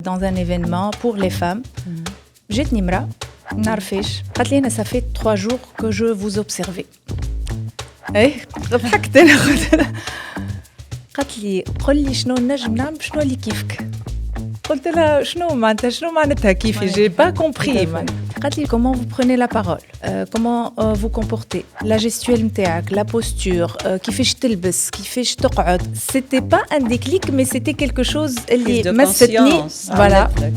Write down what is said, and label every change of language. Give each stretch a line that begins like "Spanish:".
French: dans un événement pour les femmes. J'ai Nimra, Narfish. Katlina, ça fait 3 jours que je vous observais.
Arabic: Eh, ضحكت أنا. قالت لي قل لي شنو نجم نعمل شنو اللي كيفك. قلت لها شنو معناتها كيفي
French: j'ai pas compris. قالت لي comment vous prenez la parole, comment vous comportez, la gestuelle نتاعك, la posture,
Arabic: كيفاش تلبس, كيفاش تقعد.
French: C'était pas un déclic mais c'était quelque chose
Arabic: اللي مستني.
French: Voilà.